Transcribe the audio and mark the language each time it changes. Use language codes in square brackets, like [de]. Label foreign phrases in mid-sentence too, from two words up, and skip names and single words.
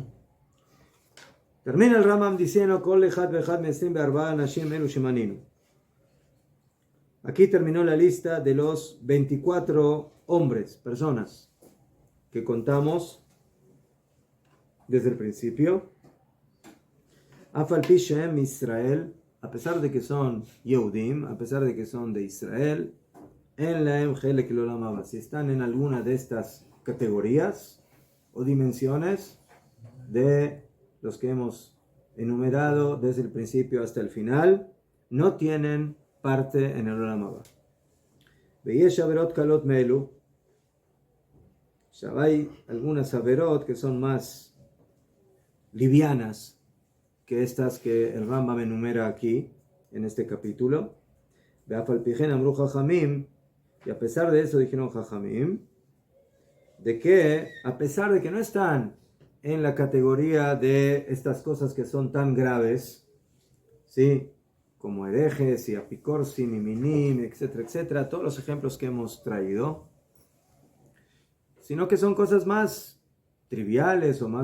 [es] Termina el Rambam diciendo, aquí terminó la lista de los 24 hombres, personas, que contamos desde el principio. [he] אף על פי שהם ישראל, [es] a pesar de que son Yehudim, a pesar de que son de Israel, [he] אין להם חלק לעולם הבא, [es] si están en alguna de estas categorías o dimensiones de los que hemos enumerado desde el principio hasta el final, no tienen parte en el [he] עולם הבא. ויש עבירות קלות מאלו. [es] Ya hay algunas averot que son más livianas que estas que el Rambam enumera aquí, en este capítulo. [he] ואף על פי כן אמרו חכמים, [es] y a pesar de eso dijeron chachamim, de que a pesar de que no están en la categoría de estas cosas que son tan graves, ¿sí? Como herejes y apicorsim y minim, etcétera, etcétera, todos los ejemplos que hemos traído, sino que son cosas más triviales o